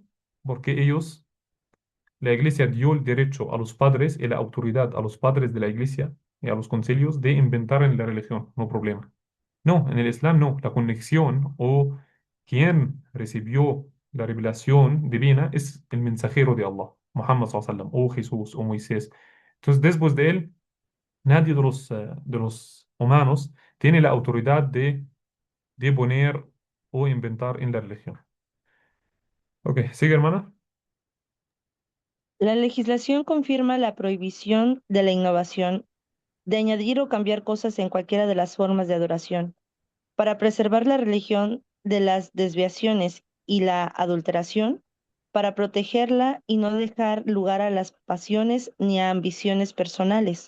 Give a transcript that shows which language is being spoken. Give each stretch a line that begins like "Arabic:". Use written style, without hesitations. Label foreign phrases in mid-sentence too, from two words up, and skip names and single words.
Spanish: Porque la iglesia dio el derecho a los padres y la autoridad a los padres de la iglesia y a los concilios de inventar en la religión, no problema. No, en el Islam no. La conexión o quien recibió la revelación divina es el mensajero de Allah, Muhammad
Arabic: صلى الله عليه وسلم,
Spanish: o Jesús o Moisés. Entonces, después de él, nadie de los humanos tiene la autoridad de poner o inventar en la religión. Ok, sigue, hermana. La legislación confirma la prohibición de la innovación de añadir o cambiar cosas en cualquiera de las formas de adoración, para preservar la religión de las desviaciones y la adulteración, para protegerla y no dejar lugar a las pasiones ni a ambiciones personales.